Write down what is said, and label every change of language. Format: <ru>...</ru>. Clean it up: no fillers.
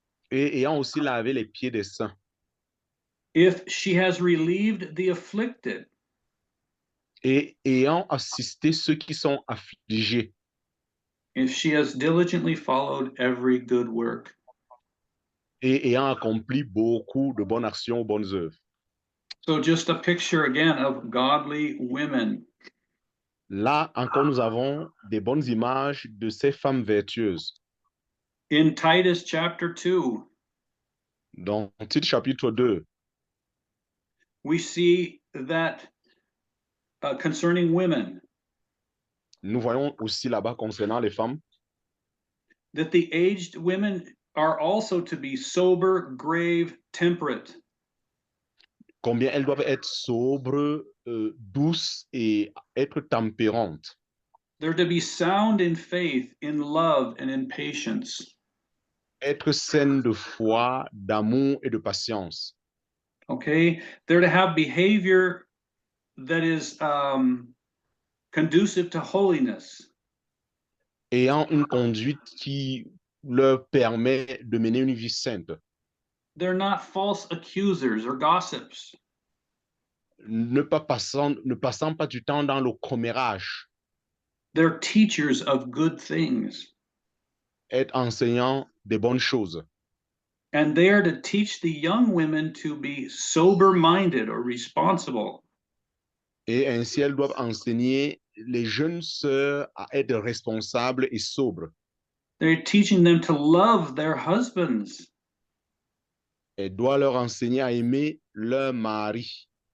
<fr>Et ayant aussi lavé les pieds des saints.</fr> <en>If she has relieved the afflicted.</en> <fr>Et ayant assisté ceux qui sont affligés.</fr> <en>If she has diligently followed every good work.</en> <fr>Et ayant accompli beaucoup de bonnes actions, bonnes œuvres.</fr> <en>So just a picture again of godly women.</en> <fr>Là encore, nous avons des bonnes images de ces femmes vertueuses.</fr> <en>In Titus chapter 2,</en> <fr>Dans Tite chapitre 2,</fr> <en>we see that concerning women,</en> <fr>nous voyons aussi là-bas concernant les femmes</fr> <en>that the aged women are also to be sober, grave, temperate.</en> <fr>combien elles doivent être sobres, douces et être tempérantes.</fr> <en>They're to be sound in faith, in love, and in patience.</en> <fr>Être saines de foi, d'amour et de patience.</fr> <en>Okay? They're to have behavior that is conducive to holiness.</en> <fr>Ayant une conduite qui leur permet de mener une vie sainte.</fr> <en>They're not false accusers or gossips.</en> <fr>Ne passant pas du temps dans le commérage.</fr> <en>They're teachers of good things.</en> <fr>Être enseignant des bonnes choses.</fr> <en>And they are to teach the young women to be sober-minded or responsible.</en> <fr>Et ainsi, elles doivent enseigner les jeunes sœurs à être responsables et sobres.</fr> <en>They're teaching them to love their husbands.</en> <fr>Elles doivent leur enseigner à aimer leur mari,</fr>